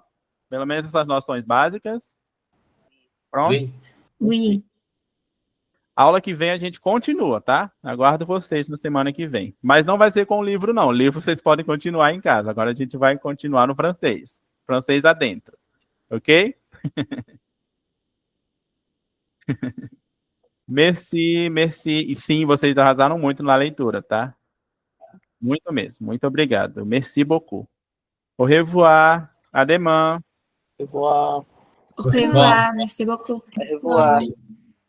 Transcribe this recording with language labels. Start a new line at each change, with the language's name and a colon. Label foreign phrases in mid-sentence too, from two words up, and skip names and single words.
Portuguese: Pelo menos essas noções básicas? Pronto?
French: Oui.
Portuguese: Aula que vem a gente continua, tá? Aguardo vocês na semana que vem. Mas não vai ser com o livro, não. O livro vocês podem continuar em casa. Agora a gente vai continuar no francês. Francês adentro.
French: Ok? Merci, merci.
Portuguese: E sim, vocês arrasaram muito na leitura, tá? Muito mesmo. Muito obrigado.
French: Merci beaucoup. Au revoir. À demain. Au revoir. Au revoir. Merci beaucoup. Au revoir.